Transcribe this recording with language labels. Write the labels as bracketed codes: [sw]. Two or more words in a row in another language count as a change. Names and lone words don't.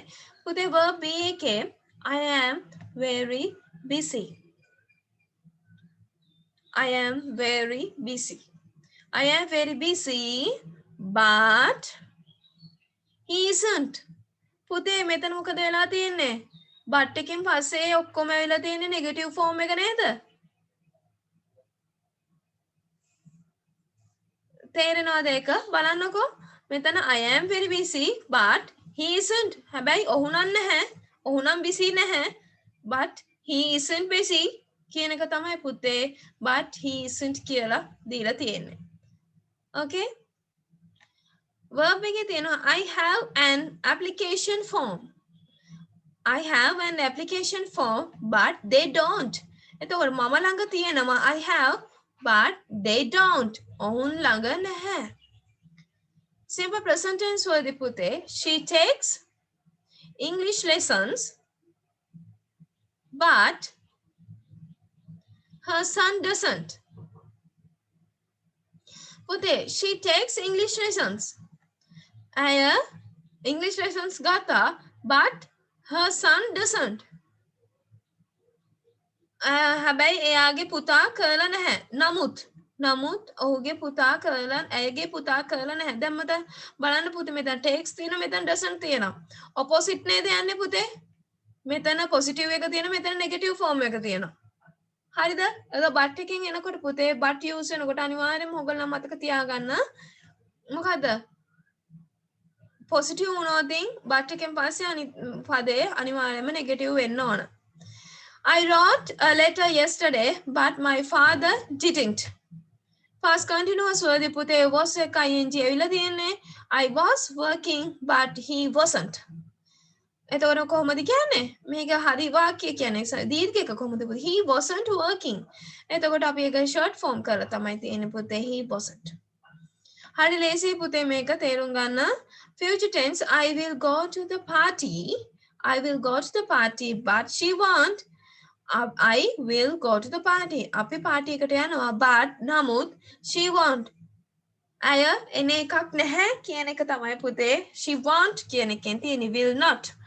[si] පුතේ verb B එකේ [en] I am very busy. I am very busy. I am very busy, but he isn't. [si] පුතේ මෙතන මොකද වෙලා තියෙන්නේ? but එකෙන් පස්සේ ඔක්කොම වෙලා තියෙන්නේ [en] negative form [si] එක නේද? තේරෙනවද ඒක? බලන්නකෝ. [en] මෙතන I am very busy, but he isn't. [si] හැබැයි ඔහු නම් නැහැ. ඔහු නම් busy නැහැ. [en] but he isn't busy. [si] කියන එක තමයි පුතේ [en] but he isn't [si] කියලා දීලා තියෙන්නේ. [en] Okay? [si] Verb එකේ තියෙනවා [en] I have an application form. I have an application form but they don't. [si] එතකොට මම ළඟ තියෙනවා [en] I have but they don't. [si] ඔවුන් ළඟ නැහැ. [en] Simple present tense [si] වලදී පුතේ [en] she takes English lessons but her son doesn't. පුතේ she takes English lessons. ඇය English lessons ගත්තා but her son doesn't. [si] හැබැයි එයාගේ පුතා කරලා නැහැ. නමුත් ඔහුගේ පුතා කරලා ඇයගේ පුතා කරලා නැහැ. දැන් මත බලන්න පුතේ මෙතන takes තියෙනවා මෙතන doesn't තියෙනවා. opposite නේද යන්නේ පුතේ? මෙතන positive එක තියෙනවා මෙතන [en] negative form [si] එක තියෙනවා. හරිද? එතකොට but එකෙන් එනකොට පුතේ but use වෙනකොට අනිවාර්යයෙන්ම ඔයගොල්ලෝ මතක තියාගන්න මොකද්ද? positive වුණොත් but එකෙන් පස්සේ පදේ අනිවාර්යයෙන්ම negative වෙන්න ඕන. [en] I wrote a letter yesterday, but my father didn't. Past continuous [si] වලදී පුතේ was එක ing ඇවිල්ලා තියෙන්නේ. [en] I was working, but he wasn't. [si] එතකොට කොහොමද කියන්නේ? මේක හරි වාක්‍ය කියන්නේ දීර්ඝ එක කොහොමද? [en] He wasn't working. [si] එතකොට අපි ඒක [en] short form [si] කරලා තමයි තියෙන්නේ පුතේ [en] he wasn't. [si] හරි ලේසි පුතේ මේක තේරුම් ගන්න. [en] Future tense I will go to the party. I will go to the party, but she won't. I will go to the party. [si] අපි party එකට යනවා but නමුත් [en] she won't. [si] අය එන එකක් නැහැ කියන එක තමයි පුතේ [en] she won't [si] කියන එකෙන් තියෙන්නේ [en] will not.